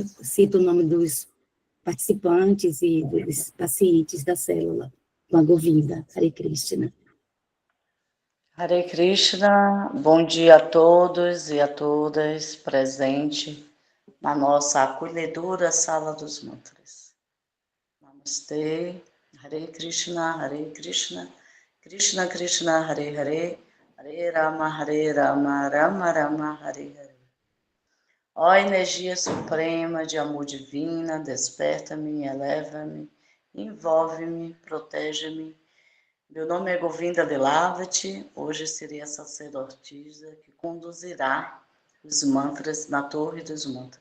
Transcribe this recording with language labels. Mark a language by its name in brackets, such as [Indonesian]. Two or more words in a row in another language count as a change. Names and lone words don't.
[Portuguese] Cito o nome dos participantes e dos pacientes da célula, com a Govinda. [Sanskrit] Hare Krishna. Hare Krishna, [Portuguese] bom dia a todos e a todas presentes na nossa acolhedora Sala dos Mantras. Namastê, [Sanskrit] Hare Krishna, Krishna Krishna, Hare Hare, Hare Rama, Rama Rama, Hare Hare. [Portuguese] Ó energia suprema de amor divina, desperta-me, eleva-me, envolve-me, protege-me. Meu nome é Govinda Lilavati, hoje serei a sacerdotisa que conduzirá os mantras na Torre dos Mantras.